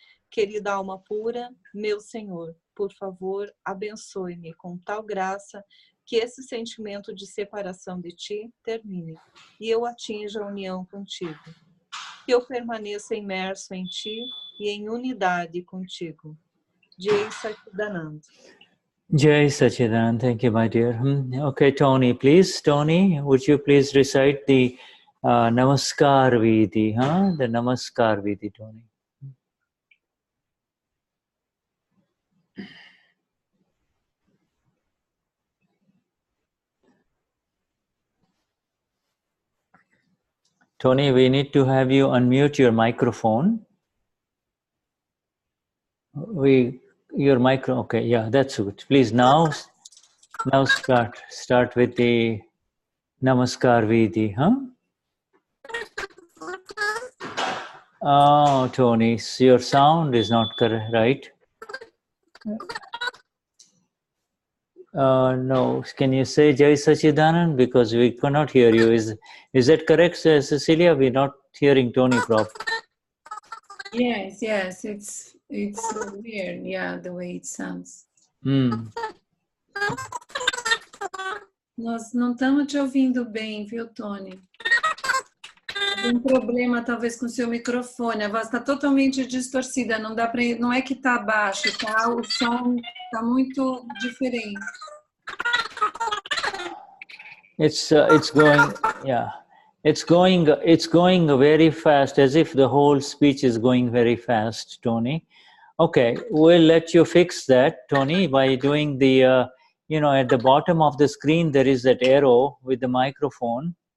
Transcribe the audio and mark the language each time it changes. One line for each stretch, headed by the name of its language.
Portuguese: Querida alma pura, meu Senhor, por favor, abençoe-me com tal graça que esse sentimento de separação de ti termine e eu atinja a união contigo. Que eu permaneça imerso em ti e em unidade contigo. Jai Satchidanand.
English: Jai Sachidanand, thank you, my dear. Okay, Tony, please. Tony, would you please recite the Namaskar Vidhi, The Namaskar Vidhi, Tony. Tony, we need to have you unmute your microphone. Your micro, okay, yeah, that's good. Please now start with the Namaskar Vidhi, Oh, Tony, your sound is not correct, right? No, can you say Jai Sachidanand? Because we cannot hear you. Is that correct, Cecilia? We're not hearing Tony properly. Yes, it's weird, yeah, the way it sounds.
Portuguese: Nós não estamos te ouvindo bem, viu, Tony? Tem um problema, talvez, com o seu microfone. A voz está totalmente distorcida. Não dá para. Não é que está baixo, tá? O som está muito diferente.
English: It's going, yeah. It's going very fast, as if the whole speech is going very fast, Tony. Okay, we'll let you fix that, Tony, by doing the, at the bottom of the screen, there is that arrow with the microphone.